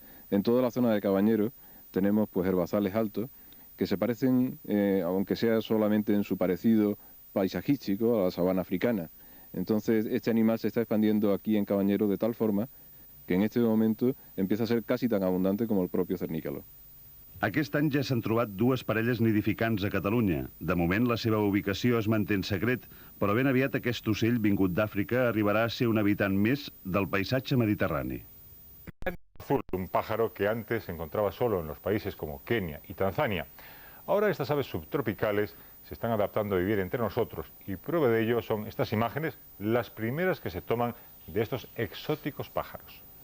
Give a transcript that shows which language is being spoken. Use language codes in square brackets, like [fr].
[es] En toda la zona de Cabañeros tenemos pues herbazales altos que se parecen, aunque sea solamente en su parecido paisajístico, a la sabana africana. Entonces este animal se está expandiendo aquí en Cabañeros de tal forma que en este momento empieza a ser casi tan abundante como el propio cernícalo. [ca] Aquest any ja s'han trobat dues parelles nidificants a Catalunya. De moment la seva ubicació es manté en secret, però ben aviat aquest ocell vingut d'Àfrica arribarà a ser un habitant més del paisatge mediterrani. [es] Azul, un pájaro que antes se encontraba solo en los países como Kenia y Tanzania. Ahora estas aves subtropicales se están adaptando a vivir entre nosotros y prueba de ello son estas imágenes, las primeras que se toman de estos exóticos pájaros.